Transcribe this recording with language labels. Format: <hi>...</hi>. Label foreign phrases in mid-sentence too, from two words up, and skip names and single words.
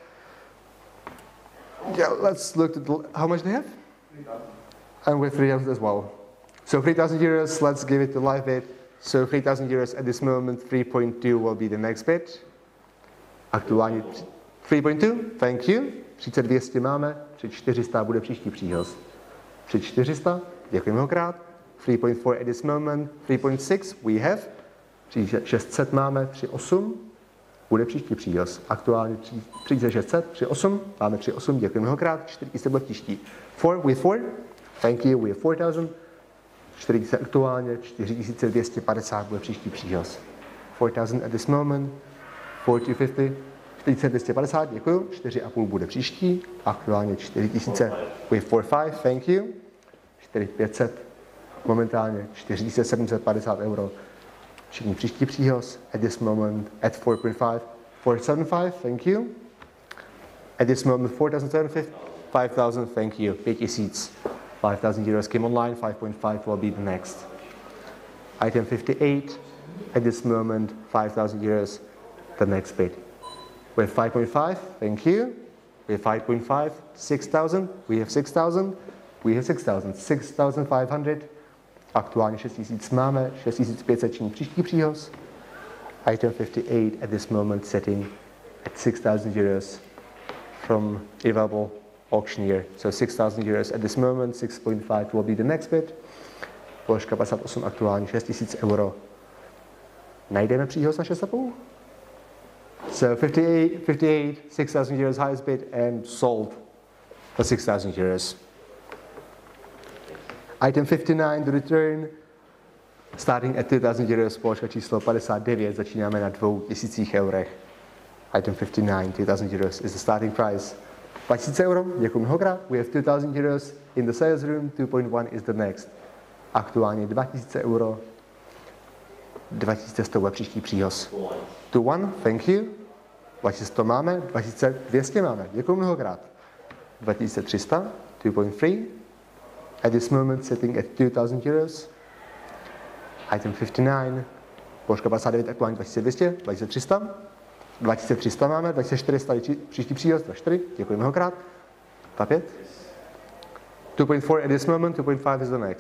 <en>Yeah, let's look at how much they have. 3,000. And with 3,000 as well. So 3,000 euros, let's give it the live bid. So 3,000 euros at this moment, 3.2 will be the next bid. Aktuálně 3.2, thank you.</en> <cs>3200 máme, 3400 bude příští příhoz.</cs> <en>3400,</en> <cs>děkuji mnohokrát.</cs> <en>3.4 at this moment, 3.6 we have.</en> <cs>3600 máme, 3.8 bude příští příhoz. Aktuálně 3600, 3.8, máme 3.8, děkuji mnohokrát. 4000 bude příští. 4,</cs> <en>thank you, we have 4000.</en> <cs>4000 aktuálně, 4250 bude příští příhoz.</cs> <en>4000 at this moment, 4250, 4250,</en> <cs>děkuji, 4,5 bude příští, aktuálně 4000,</cs> <en>we have 4,5, thank you, 4500,</en> <cs>momentálně 4750 euro, všichni příští příhoz,</cs> <en>at this moment, at 4.5, 475, thank you, at this moment 4750, 5000, thank you, 5000, 5000 euros came online, 5.5 will be the next. Item 58, at this moment, 5,000 euros, the next bid. We have 5.5, thank you. We have 5.5, 6,000, we have 6,000, we have 6,000, 6,500.</en> <cs>Aktuálně 6,000 máme, 6,500 činí příští příhoz.</cs> <en>Item 58 at this moment setting at 6,000 euros from available auctioneer. So 6,000 euros at this moment, 6.5 will be the next bid.</en> <cs>Položka 58 aktuálně 6,000 euro. Najdeme příhoz na 6,5?</cs> <en>So 58, 6,000 euros highest bid and sold for 6,000 euros. Item 59, the return, starting at 2,000 euros,</en> <cs>položka číslo 59, začínáme na 2,000 eurech.</cs> <en>Item 59, 2,000 euros is the starting price.</en> <cs>2,000 euro, děkuji mnohokrát.</cs> <en>We have 2,000 euros in the sales room, 2.1 is the next.</en> <cs>Aktuálně 2,000 euro, 2,100 bude příští příhoz.</cs> <en>2.1, thank you.</en> <cs>2,100 máme, 2,200 máme, děkuji mnohokrát. 2,300, 2.3.</cs> <en>At this moment sitting at 2,000 euros. Item 59,</en> <cs>položka 59, aktuálně 2,200, 2,300. 2,300 máme, 2,400 příští příhoz, 2,4, děkuji mnohokrát. 2,5.</cs> <en>2.4 at this moment, 2.5 is the next.</en>